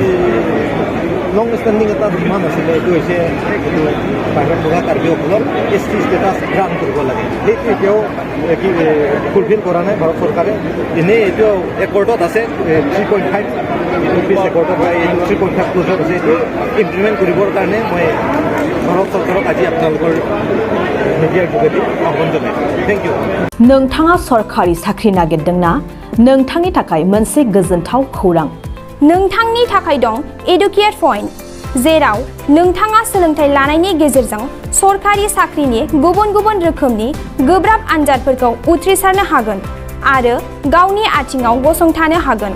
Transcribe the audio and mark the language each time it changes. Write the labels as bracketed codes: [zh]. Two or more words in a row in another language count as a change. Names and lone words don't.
[en] long standing [as] এটা ডিমাণ্ড আছিলে এইটো হৈছে এইটো বাহিৰত থকা কাৰ্বিসকলৰ [en] ST status grant [as] কৰিব লাগে সেইটো এতিয়াও ফুলফিল কৰা নাই ভাৰত চৰকাৰে এনেই এইটো একৰ্ডত আছে 3.5 পিছ একৰ্ডত বা এইটো 3.5 ক্ল'জত আছে এইটো ইমপ্লিমেণ্ট কৰিবৰ কাৰণে মই ভাৰত চৰকাৰক আজি আপোনালোকৰ মিডিয়াৰ যোগেদি আহ্বান জনাইছোঁ [en] thank you [brx] नोंथाङा सरखारि साख्रि नागिरदोंना नोंथांनि थाखाय मोनसे गोजोनथाव खौरां नोंथांनि थाखाय दं एडुकेट पइन्ट जेराव नोंथाङा सोलोंथाइ लानायनि गेजेरजों सरखारि साख्रिनि गुबुन गुबुन रोखोमनि गोब्राब आनजादफोरखौ उथ्रिसारनो हागोन आरो गावनि आथिङाव गसंथानो हागोन